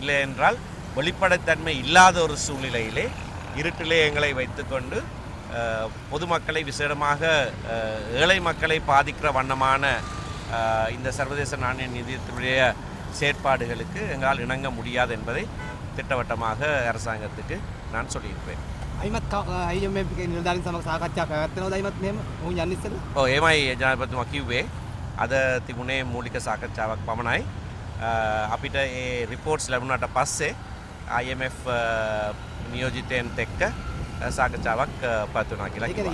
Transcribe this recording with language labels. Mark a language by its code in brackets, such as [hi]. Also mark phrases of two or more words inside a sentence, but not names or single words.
[ta] இல்லை என்றால் வெளிப்படைத்தன்மை இல்லாத ஒரு சூழ்நிலையிலே இருட்டிலே எங்களை வைத்துக்கொண்டு பொதுமக்களை, விசேடமாக ஏழை மக்களை பாதிக்கிற வண்ணமான இந்த சர்வதேச நாணய நிதியத்தினுடைய செயற்பாடுகளுக்கு எங்களால் இணங்க முடியாது என்பதை திட்டவட்டமாக அரசாங்கத்துக்கு நான் சொல்லியிருப்பேன். [si] ඒමයි ජනපතිතුමා කිව්වේ. අද තිබුණේ මූලික සාකච්ඡාවක් පමණයි. අපිට ඒ රිපෝට්ස් ලැබුණාට පස්සේ IMF නියෝජිතයන්ත් එක්ක සාකච්ඡාවක් පවත්වනවා කියලා කිව්වා.